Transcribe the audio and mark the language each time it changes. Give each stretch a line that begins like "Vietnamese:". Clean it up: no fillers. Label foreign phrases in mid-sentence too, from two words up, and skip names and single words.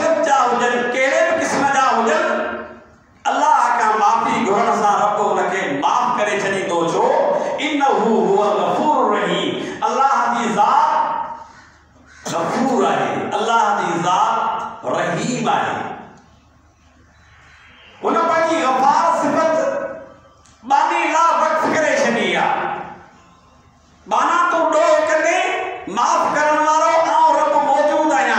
Sindhi: जा हुजनि, कहिड़े बि क़िस्म जा हुजनि, अल्लाह खां माफ़ी घुरण सां रब उनखे माफ़ करे छॾींदो। छो?
Arabic: إنه هو الغفور الرحيم.
Sindhi: अल्लाह जी ज़ात गफूर आहे, अल्लाह जी ज़ात रहीम आहे। हुन पंहिंजी गफ़ार सिफ़त बानी ला वक़्फ़ करे छॾी आहे। बाना तूं ॾोह कंदे माफ़ करण वारो आउं रब मौजूद आहियां।